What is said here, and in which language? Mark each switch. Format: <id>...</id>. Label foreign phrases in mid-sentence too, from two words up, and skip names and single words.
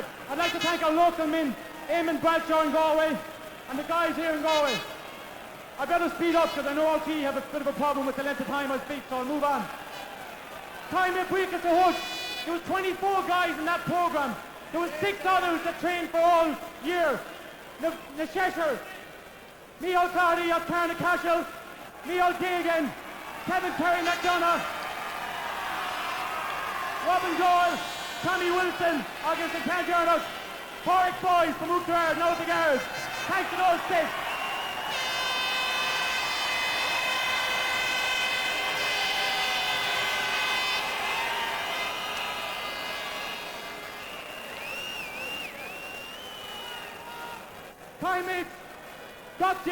<en>I'd like to thank our local men, Eamon Bradshaw in Galway, and the guys here in Galway. I better speed up because I know RT have a bit of a problem with the length of time I speak, so I'll move on. Time at Breaker to Hood. There was 24 guys in that programme. There was 6 others that trained for all year. Na Cheshire, Micheál Carty, Carna Cashel, Micheál Gagan, Kevin Terry McDonough, Robin Doyle, Tommy Wilson, August and Ken Jarnock, Porrick boys from Uachtar, now at the guards. Thanks to those 6. Time mates, Dr.</en>